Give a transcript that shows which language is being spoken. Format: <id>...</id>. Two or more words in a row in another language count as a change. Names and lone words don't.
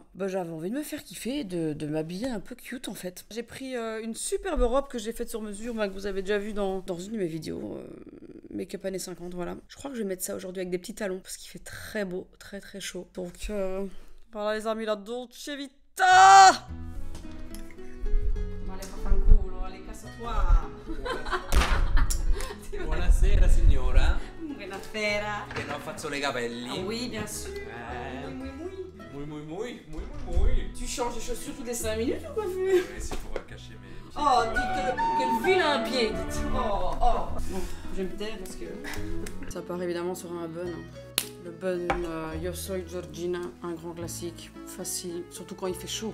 <fr>J'avais envie de me faire kiffer, de m'habiller un peu cute en fait. J'ai pris une superbe robe que j'ai faite sur mesure, que vous avez déjà vue dans une de mes vidéos. Make-up années 50, voilà. Je crois que je vais mettre ça aujourd'hui avec des petits talons parce qu'il fait très beau, très chaud. Donc voilà les amis, la Dolce Vita.</fr> <it>Buonasera signora. Buonasera. Che non faccio les capelli.</it> <fr>Ah oui, bien sûr. Muy. Tu changes de chaussures toutes les 5 minutes ou quoi vu? Oui, c'est pour cacher mes... Oh, dites quel vilain pied, dites. Oh. Bon, je vais me taire parce que... Ça part évidemment sur un bun. Le bun Yo Soy Georgina, un grand classique, facile, surtout quand il fait chaud.</fr>